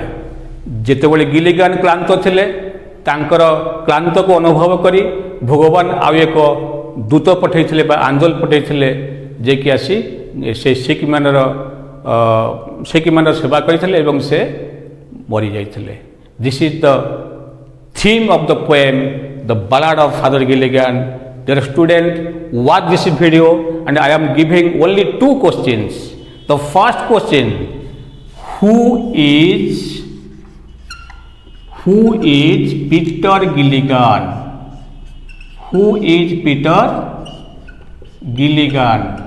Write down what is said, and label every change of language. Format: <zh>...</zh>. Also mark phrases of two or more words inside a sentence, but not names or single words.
<or>ଯେତେବେଳେ ଗିଲିଗାନ କ୍ଳାନ୍ତ ଥିଲେ ତାଙ୍କର କ୍ଳାନ୍ତକୁ ଅନୁଭବ କରି ଭଗବାନ ଆଉ ଏକ ଦୂତ ପଠାଇଥିଲେ ବା ଆଞ୍ଜଲ ପଠାଇଥିଲେ ଯେ କି ଆସି ସେ</or> <en>sick man's</en> <or>ସେବା କରିଥିଲେ ଏବଂ ସେ ମରିଯାଇଥିଲେ।</or> <en>This is the theme of the poem The Ballad of Father Gilligan. Dear student, watch this video and I am giving only 2 questions. The first question, who is Peter Gilligan? Who is Peter Gilligan?</en>